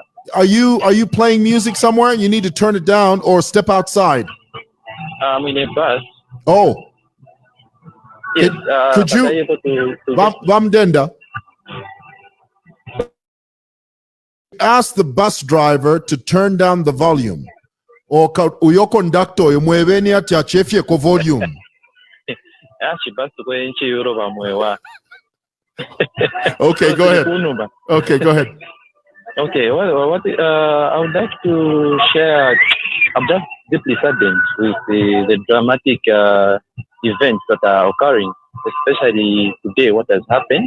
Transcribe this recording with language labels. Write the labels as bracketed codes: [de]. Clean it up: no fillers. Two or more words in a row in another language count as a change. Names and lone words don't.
[en] Are you playing music somewhere? You need to turn it down or step outside. I'm in a bus. Oh. Yes, Could you, Vamdenda, ask the bus driver to turn down the volume? [bem] Or uyo conductor yomwebeni ati achefye ko volume. [en] Okay, go ahead. Okay, go ahead. Okay, well, what I would like to share, I'm just deeply saddened with the dramatic events that are occurring, especially today, what has happened.